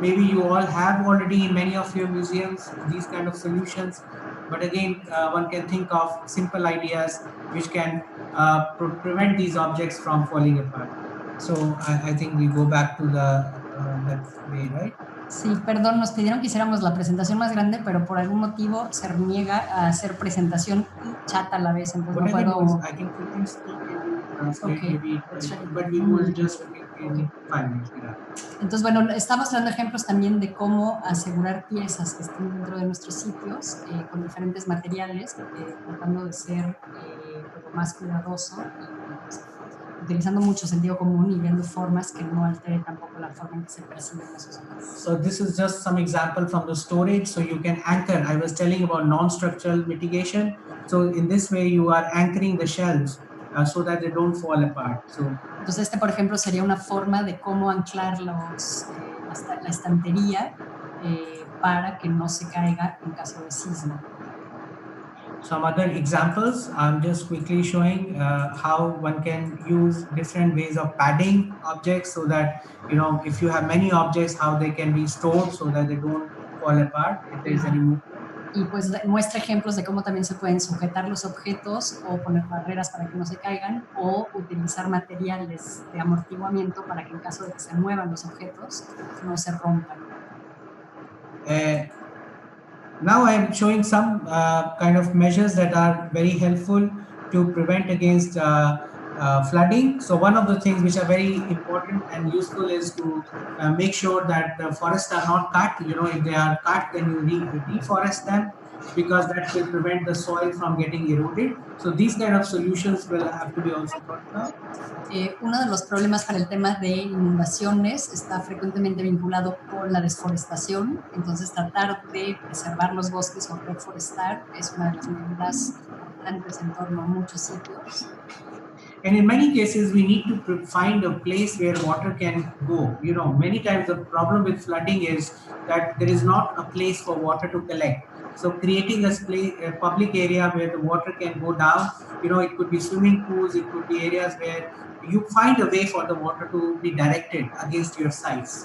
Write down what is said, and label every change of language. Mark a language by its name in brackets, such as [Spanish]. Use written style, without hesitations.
[English] Maybe you all have already in many of your museums these kind of solutions, but again, one can think of simple ideas which can prevent these objects from falling apart. So I think we go back to the that way, right? [Spanish] Sí, perdón, nos pidieron que hiciéramos la presentación más grande, pero por algún motivo se niega a hacer presentación y chat a la vez, entonces no puedo... [English] I can quickly speak and translate maybe, but we will just speak in 5 minutes. Yeah. [Spanish] Entonces, bueno, estamos dando ejemplos también de cómo asegurar piezas que estén dentro de nuestros sitios con diferentes materiales, tratando de ser lo más cuidadoso y utilizando mucho sentido común y viendo formas que no alteren tampoco la forma en que se perciben esos objetos. [English] So this is just some example from the storage. So you can anchor. I was telling about non-structural mitigation. So in this way, you are anchoring the shelves so that they don't fall apart. So [Spanish] entonces por ejemplo, sería una forma de cómo anclar la estantería para que no se caiga en caso de sismo. [English] Some other examples, I'm just quickly showing how one can use different ways of padding objects so that, if you have many objects, how they can be stored so that they don't fall apart if there is any movement. [Spanish] Y pues muestra ejemplos de cómo también se pueden sujetar los objetos o poner barreras para que no se caigan o utilizar materiales de amortiguamiento para que en caso de que se muevan los objetos no se rompan. [English] Now I am showing some kind of measures that are very helpful to prevent against flooding. So one of the things which are very important and useful is to make sure that the forests are not cut. If they are cut, then you reforest them, because that will prevent the soil from getting eroded. So these kind of solutions will have to be also thought about. [Spanish] Uno de los problemas para el tema de inundaciones está frecuentemente vinculado con la desforestación. Entonces, tratar de preservar los bosques o reforestar es una de las medidas importantes en torno a muchos sitios. [English] And in many cases, we need to find a place where water can go. Many times the problem with flooding is that there is not a place for water to collect. So creating a public area where the water can go down, it could be swimming pools, it could be areas where you find a way for the water to be directed against your sites.